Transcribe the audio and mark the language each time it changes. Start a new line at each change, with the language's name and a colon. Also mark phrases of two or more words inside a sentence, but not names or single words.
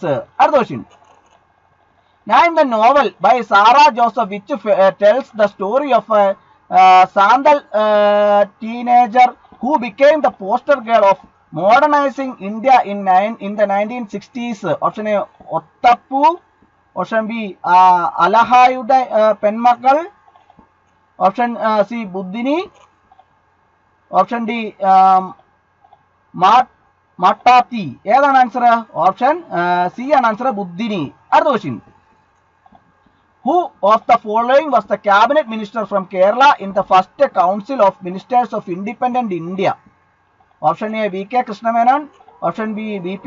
English: Other question. Name the novel by Sarah Joseph which tells the story of a Sandal teenager who became the poster girl of modernizing India in the 1960s. Option A Ottappu, option B Alahayude Penmakal, option C Buddhini, option D Matati. An answer, option C an answer Buddhini. Other question. Who of the following was the cabinet minister from Kerala in the first council of ministers of independent India? Option A V.K. Krishna Menon, option B V.P.